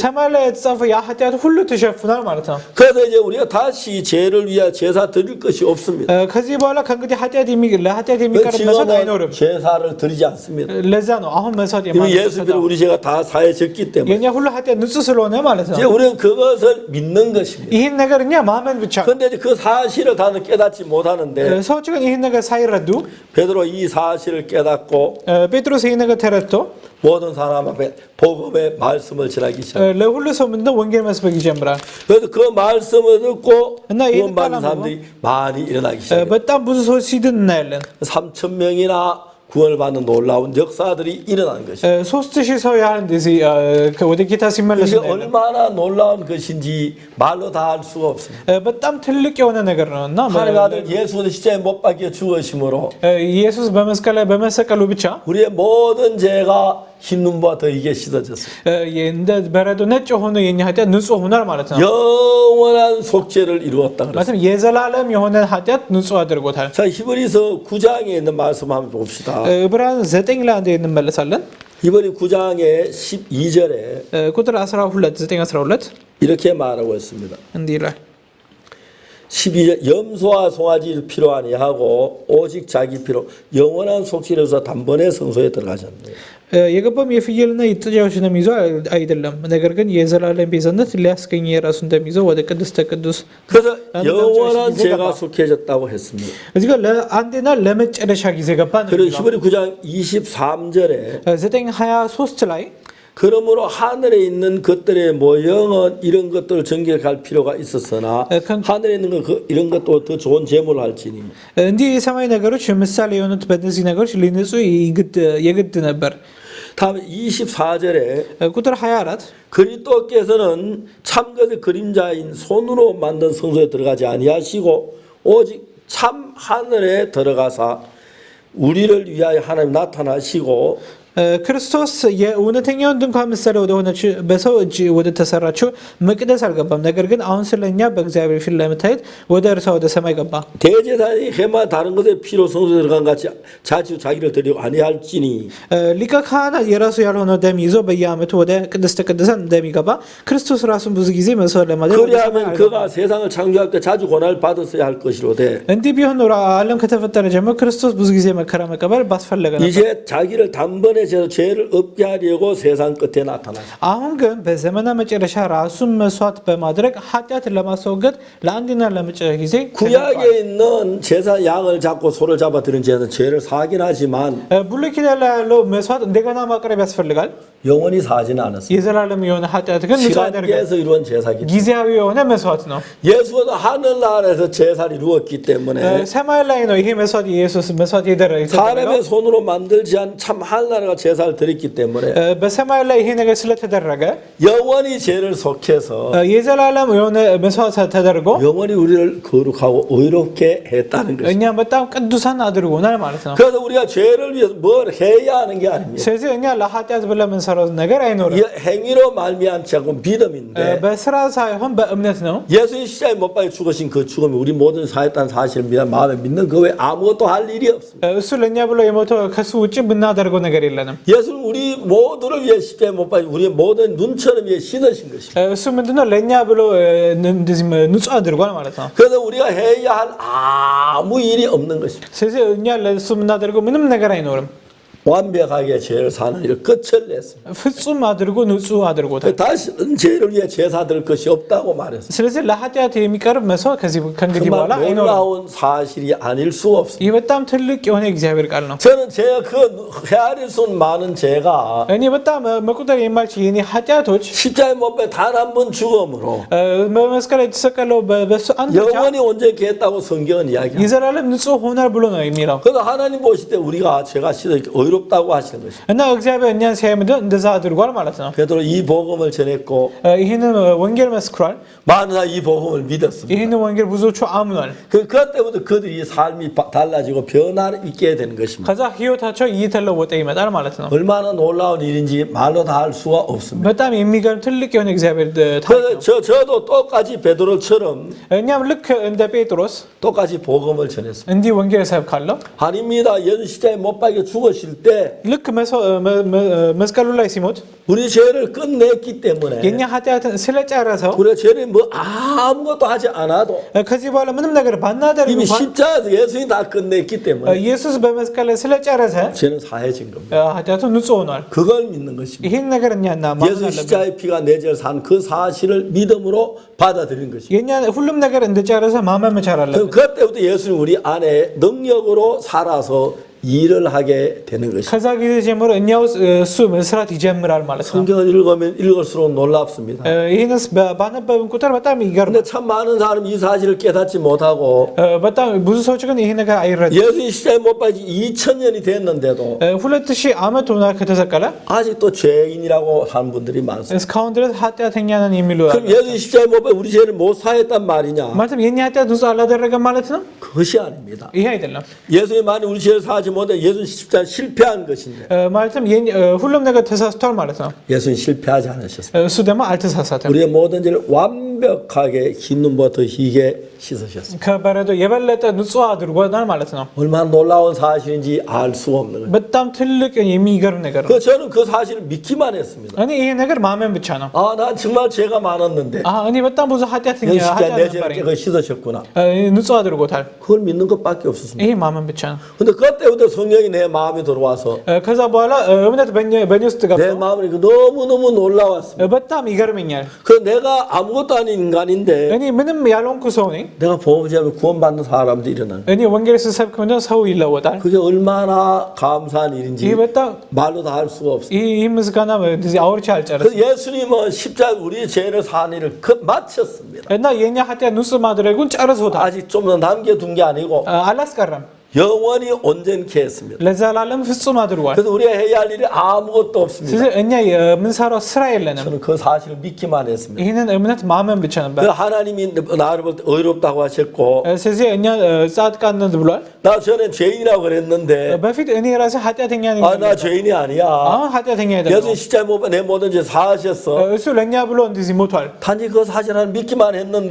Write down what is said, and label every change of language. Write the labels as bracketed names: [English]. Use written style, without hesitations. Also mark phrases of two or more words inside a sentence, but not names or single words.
[Amharic] ሰማይ ላይ የተጻፈው ያ ኃጢአት ሁሉ ተሸፍኗል ማለት ነው [Korean] 그래서 이제 우리가 다시 죄를 위해 제사 드릴 것이 없습니다. [Amharic] ከዚህ በኋላ ከእንግዲህ ለኃጢአት የሚቀርብ መስዋዕት አይኖርም [Korean] 제사를 드리지 않습니다. [Amharic] ለዛ ነው 아ሁን መስዋዕት [Korean] 이미 예수 믿어 우리 죄가 다 사해졌기 때문에 [Amharic] የኛ ሁሉ ኃጢአት ንጹህ ስለሆነ ማለት ነው [Korean] 이제 우리는 그것을 믿는 것입니다. [Amharic] ይህን ነገር እኛ ማመን ብቻ ነው [Korean] 근데 그 사실을 다들 깨닫지 못하는데 [Amharic] ሰዎች ግን ይህን ነገር ሳይረዱ [Korean] 베드로 이 사실을 깨닫고 [Amharic] ጴጥሮስ ይህን ነገር ተረድቶ [Korean] 모든 사람 앞에 복음의 말씀을 전하기 시작합니다. [Amharic] ለሁሉ ሰው ምንድነው ወንጌል መስበክ ይጀምራል [Korean] 그래서 그 말씀을 듣고 [Amharic] እና ይህን ቃል [Korean] 구원받는 사람들이 많이 일어나기 시작합니다. [Amharic] በጣም ብዙ ሰዎች ሲድን እናያለን [Korean] 3,000명이나 구원받는 놀라운 역사들이 일어난 것입니다. [Amharic] 3000 ሰው ያህል እንደዚህ ወደ ጌታ ሲመለሱ [Korean] 이게 [Amharic] እናያለን [Korean] 얼마나 놀라운 것인지 말로 다 할 수가 없습니다. [Amharic] በጣም ትልቅ የሆነ ነገር ነው እና [Korean] 하나님 아들 예수는 십자가에 못 박혀 죽으심으로 [Amharic] ኢየሱስ በመስቀል ላይ በመሰቀሉ ብቻ [Korean] 우리의 모든 죄가 흰 눈보다 더 이게 씻어졌습니다. [Amharic] እንደ በረዶ ነጭ ሆኖ የኛ ኃጢአት ንጹህ ሆኗል ማለት ነው [Korean] 영원한 속죄를 이루었다 그랬습니다. [Amharic] ማለት የዘላለም የሆነ ኃጢአት ንጹህ አድርጎታል [Korean] 자, 히브리서 9장에 있는 말씀 한번 봅시다. [Amharic] ዕብራውያን 9 ላይ አንዴ እንመለሳለን [Korean] 히브리 9장의 12절에 [Amharic] ቁጥር 12 9 12 [Korean] 이렇게 말하고 있습니다. [Amharic] እንዲህ ይላል [Korean] 12절 염소와 송아지를 필요 아니하고 오직 자기 피로 영원한 속죄를 해서 단번에 성소에 들어가셨네요. [Amharic] የገባም የፍየልና የጥጃዎች ደም ይዞ አይደለም ነገር ግን የዘላለም ቤዛነት ሊያስገኝ የራሱን ደም ይዞ ወደ ቅድስተ ቅዱስ [Korean] 그래서 영원한 죄가 속해졌다고 했습니다. [Amharic] እዚህ ጋር ለአንዴና ለመጨረሻ ጊዜ ገባ ነው [Korean] 그리고 히브리 9장 23절에 [Amharic] 9:23 ላይ [Korean] 그러므로 하늘에 있는 것들의 모형은 이런 것들을 정결할 필요가 있었으나 하늘에 있는 것 이런 것도 더 좋은 제물을 할지니 [Amharic] እንዲህ የሰማይ ነገሮች ምሳሌ የሆኑት በእነዚህ ነገሮች ሊነጹ የግድ ነበር [Korean] 다음 24절에 [Amharic] ቁጥር 24 [Korean] 그리스도께서는 참것의 그림자인 손으로 만든 성소에 들어가지 아니하시고 오직 참 하늘에 들어가사 우리를 위하여 하나님 나타나시고 [Amharic] ክርስቶስ የእውነተኛውን ድንኳን ምሳሌ ወደ ሆነች በሰው እጅ ወደ ተሰራችው መቅደስ አልገባም ነገር ግን አሁን ስለኛ በእግዚአብሔር ፊት ለመታየት ወደ እርሷ ወደ ሰማይ ገባ [Korean] 대제사장이 해마 다른 것에 피로 성소에 들어간 같이 자주 자기를 드리고 아니할지니 [Amharic] ሊቀ ካህናት የራሱ ያልሆነ ደም ይዞ በየዓመቱ ወደ ቅድስተ ቅዱሳን እንደሚገባ ክርስቶስ ራሱን ብዙ ጊዜ መስዋዕት ለማድረግ [Korean] 그리하면 그가 세상을 창조할 때 자주 고난을 받았어야 할 것이로되 [Amharic] እንዲህ ቢሆን ኖሮ ዓለም ከተፈጠረ ጀምሮ ክርስቶስ ብዙ ጊዜ መከራ መቀበል ባስፈለገ ነበር [Korean] 이제 자기를 단번에 죄를 없게 하려고 세상 끝에 나타나셨다. [Amharic] አሁን ግን በዘመና መጨረሻ ራሱን መስዋዕት በማድረግ ኃጢአትን ለማስወገድ ለአንድና ለመጨረሻ ጊዜ [Korean] 구약에 있는 제사 양을 잡고 소를 잡아 드린 죄는 죄를 사긴 하지만 [Amharic] ብሉይ ኪዳን ላይ ያለው መስዋዕት እንደገና ማቅረብ ያስፈልጋል [Korean] 영원히 사지는 않았습니다. [Amharic] የዘላለም የሆነ ኃጢአት ግን ንጹህ ያደርጋል [Korean] 시간계에서 이루어진 제사기 때문에 [Amharic] ጊዜያዊ የሆነ መስዋዕት ነው [Korean] 예수는 하늘나라에서 제사를 이루었기 때문에 [Amharic] ሰማይ ላይ ነው ይሄ መስዋዕት የኢየሱስ መስዋዕት የተደረገው [Korean] 사람의 손으로 만들지 않은 참 하늘나라가 제사를 드렸기 때문에 [Amharic] በሰማይ ላይ ይሄ ነገር ስለተደረገ [Korean] 영원히 죄를 속해서 [Amharic] የዘላለም የሆነ መስዋዕት ተደርጎ [Korean] 영원히 우리를 거룩하고 의롭게 했다는 것입니다. [Amharic] እኛ በጣም ቅዱሳን አድርጎናል ማለት ነው [Korean] 그래서 우리가 죄를 위해서 뭘 해야 하는 게 አ닙니다. [Amharic] ስለዚህ እኛ ለኃጢአት ብለን የምንሰራው ነገር አይኖርም [Korean] 행위로 말미암지 않고 믿음인데 [Amharic] በስራ ሳይሆን በእምነት ነው [Korean] 예수님 십자가에 못 박혀 죽으신 그 죽음이 우리 모든 사했다는 사실을 마음에 믿는 그 외에 아무것도 할 일이 없습니다. [Amharic] እሱ ለእኛ ብሎ የሞተው ከሱ ውጭ ብናደርገው ነገር የለንም [Korean] 예수는 우리 모두를 위해 십자가에 못 박혀 우리의 모든 눈처럼 위해 씻으신 것입니다. [Amharic] እሱ ምንድነው ለእኛ ብሎ እንደዚህ ንጹህ አድርጓል ማለት ነው [Korean] 그래서 우리가 해야 할 아무 일이 없는 것입니다. [Amharic] ስለዚህ እኛ ለእሱ የምናደርገው ምንም ነገር አይኖርም [Korean] 완벽하게 죄를 사는 일을 끝을 냈습니다. [Amharic] ፍጹም አድርጎ ንጹህ አድርጎታል። [Korean] 다시는 죄를 위해 제사 드릴 것이 없다고 말했습니다. [Amharic] ስለዚህ ለኃጢአት የሚቀርብ መስዋዕት ከእንግዲህ በኋላ [Korean] 정말 [Amharic] አይኖርም። [Korean] 놀라운 사실이 아닐 수 없습니다. [Amharic] ይህ በጣም ትልቅ የሆነ የእግዚአብሔር ቃል ነው። [Korean] 저는 제가 그 헤아릴 수 많은 죄가 [Amharic] እኔ በጣም መቁጠር የማልችል የኔ ኃጢአቶች [Korean] 십자가에 못 박혀 단 한 번 죽음으로 [Amharic] በመስቀል ላይ የተሰቀለው በሱ አንድ ብቻ [Korean] 영원히 온전히 했다고 성경은 이야기합니다. [Amharic] የዘላለም ንጹህ ሆኗል ብሎ ነው የሚለው [Korean] 그래서 하나님 보실 때 우리가 죄가 씻어 의롭다고 하시는 것입니다. [Amharic] እና እግዚአብሔር እኛን ሲያይ ምንድን እንደዛ አድርጓል ማለት ነው። [Korean] 베드로 이 복음을 전했고 [Amharic] ይህንን ወንጌል መስክሯል። [Korean] 많은 사람이 이 복음을 믿었습니다. [Amharic] ይህንን ወንጌል ብዙዎቹ 아무ኗል። [Korean] 그때부터 그들이 삶이 달라지고 변화를 있게 되는 것입니다. [Amharic] ከዛ ህይወታቸው እየተለወጠ ይመጣል ማለት ነው። [Korean] 얼마나 놀라운 일인지 말로 다 할 수가 없습니다. [Amharic] በጣም የሚገርም ትልቅ የሆነ እግዚአብሔር ታሪክ ነው። [Korean] 저도 똑같이 베드로처럼 [Amharic] እኛም ልክ እንደ ጴጥሮስ [Korean] 똑같이 복음을 전했습니다. [Amharic] እንዲህ ወንጌል ሰብካለሁ። [Korean] 아닙니다. 예수 십자가에 못 박혀 죽으실 때 [Amharic] ልክ መስቀሉ ላይ ሲሞት [Korean] 우리 죄를 끝냈기 때문에 [Amharic] የኛ ኃጢአትን ስለጨረሰው [Korean] 우리 죄를 뭐 아무것도 하지 않아도 [Amharic] ከዚህ በኋላ ምንም ነገር ባናደርግ [Korean] 이미 [Amharic] እንኳን [Korean] 십자가에서 예수님이 다 끝냈기 때문에 [Amharic] ኢየሱስ በመስቀል ላይ ስለጨረሰ [Korean] 죄는 사해진 겁니다. [Amharic] ኃጢአቱ ንጹህ ሆኗል። [Korean] 그걸 믿는 것입니다. [Amharic] ይህን ነገር እኛ 예수 ማመን አለብን። [Korean] 십자가의 피가 내 죄를 산 그 사실을 믿음으로 받아들이는 것입니다. [Amharic] የኛ ሁሉም ነገር እንደጨረሰ 마መን መቻል አለብን። [Korean] 그때부터 예수님 우리 안에 능력으로 살아서 일을 하게 되는 것입니다. [Amharic] ከዛ ጊዜ ጀምሮ እኛ ውስጥ እሱ መስራት ይጀምራል ማለት ነው። [Korean] 성경을 읽으면 읽을수록 놀랍습니다. [Amharic] ይህንስ ባነበብን ቁጥር በጣም ይገርማል። [Korean] 근데 참 많은 사람이 이 사실을 깨닫지 못하고 [Amharic] በጣም ብዙ ሰዎች ግን ይሄ ነገር አይረዱም። [Korean] 예수님 십자가에 못 박힌 2000년이 됐는데도 [Amharic] 2000 ዓመት ሆኗል ከተሰቀለ [Korean] 아직도 죄인이라고 하는 분들이 많습니다. [Amharic] እስካሁን ድረስ ኃጢአተኛ ነን የሚሉ [Korean] 그럼 예수님 십자가에 못 박힌 우리 죄를 못 사했단 말이냐? [Amharic] ማለትም የኛ ኃጢአት ንጹህ አላደረገም ማለት ነው? [Korean] 그것이 아닙니다. [Amharic] ይሄ አይደለም። [Korean] 예수님 만약 우리 죄를 사하지 못해 예수님 십자가에 실패한 것인데 [Amharic] ማለትም ሁሉም ነገር ተሳስቷል ማለት ነው። [Korean] 예수님 실패하지 않으셨습니다. [Amharic] እሱ ደግሞ አልተሳሳተም። [Korean] 우리의 모든 죄를 완벽하게 흰 눈보다 희게 씻으셨습니다. [Amharic] ከበረዶ የበለጠ ንጹህ አድርጎናል ማለት ነው። [Korean] 얼마나 놀라운 사실인지 알 수가 없는 거예요. [Amharic] በጣም ትልቅ የሚገርም ነገር ነው። [Korean] 저는 그 사실을 믿기만 했습니다. [Amharic] እኔ ይሄ ነገር ማመን ብቻ ነው። [Korean] 아, 난 정말 죄가 많았는데 [Amharic] እኔ በጣም ብዙ ኃጢአት [Korean] 십자가에 내 죄를 [Amharic] ነበረኝ። [Korean] 깨끗이 씻으셨구나. [Amharic] ንጹህ አድርጎታል። [Korean] 그걸 믿는 것밖에 없었습니다. [Amharic] ይሄ ማመን ብቻ ነው። [Korean] 근데 그때부터 성령이 내 마음에 들어와서 [Amharic] ከዛ በኋላ እምነት በእኔ ውስጥ [Korean] 내 [Amharic] ገብቶ [Korean] 마음이 너무너무 놀라웠습니다. [Amharic] በጣም ይገርመኛል። [Korean] 그 내가 아무것도 아닌 인간인데 [Amharic] እኔ ምንም ያልሆንኩ ሰው ነኝ። [Korean] 내가 보험제로 구원받는 사람도 일어나는 [Amharic] እኔ ወንጌል ስሰብክ ምንድነው ሰው ይለወጣል። [Korean] 그게 얼마나 감사한 일인지 [Amharic] ይህ በጣም [Korean] 말로 다 할 수가 없어요. [Amharic] ይህ ምስጋና እንደዚህ አውርቼ አልጨርስም። [Korean] 그래서 예수님은 십자가 우리의 죄를 사는 일을 마쳤습니다. [Amharic] እና የኛ ኃጢአት ንጹህ 마드ረጉን ጨርሶታል። [Korean] 아직 좀 더 남겨둔 게 아니고 [Amharic] አላስቀረም። [Korean] 영원히 온전케 했습니다. [Amharic] ለዘላለም ፍጹም አድርጓል። [Korean] 그래서 우리가 해야 할 일이 아무것도 없습니다. [Amharic] ስለዚህ እኛ የምንሰራው ስራ የለንም። [Korean] 저는 그 사실을 믿기만 했습니다. [Amharic] ይህንን እምነት ማመን ብቻ ነበር። [Korean] 그 하나님이 나를 볼 때 의롭다고 하셨고 [Amharic] ስለዚህ እኛ ጻድቃን ነን ብሏል። [Korean] 나 전에 죄인이라고 그랬는데 [Amharic] በፊት እኔ ራሴ ኃጢአተኛ ነኝ። [Korean] 아, 나 죄인이 아니야. [Amharic] አሁን ኃጢአተኛ አይደለም። [Korean] 예수 십자가에 못 박혀 내 모든 죄 사하셨어. [Amharic] እሱ ለእኛ ብሎ እንደዚህ ሞቷል። [Korean] 단지 그 사실을 믿기만 했는데